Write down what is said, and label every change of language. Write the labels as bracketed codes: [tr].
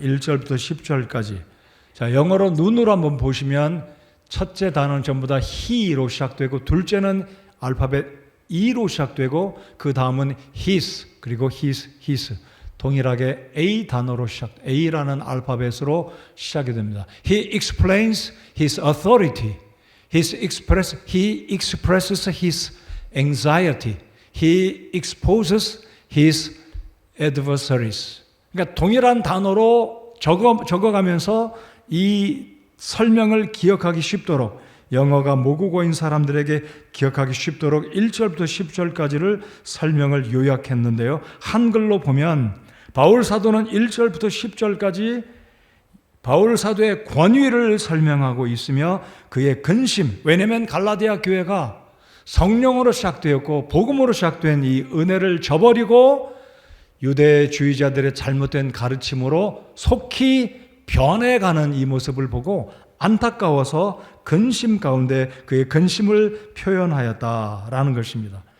[ko] 1절부터 10절까지. 자, 영어로 눈으로 한번 보시면 첫째 단어는 전부 다 he로 시작되고 둘째는 알파벳 E로 시작되고 그 다음은 his 그리고 his 동일하게 A 단어로 A라는 알파벳으로 시작이 됩니다. [en] He explains his authority. He expresses his anxiety. He exposes his adversaries. [ko] 그러니까 동일한 단어로 적어가면서 이 설명을 기억하기 쉽도록 영어가 모국어인 사람들에게 기억하기 쉽도록 1절부터 10절까지를 설명을 요약했는데요. 한글로 보면 바울 사도는 1절부터 10절까지 바울 사도의 권위를 설명하고 있으며 그의 근심, 왜냐하면 갈라디아 교회가 성령으로 시작되었고 복음으로 시작된 이 은혜를 저버리고 유대주의자들의 잘못된 가르침으로 속히 변해가는 이 모습을 보고 안타까워서 근심 가운데 그의 근심을 표현하였다라는 것입니다.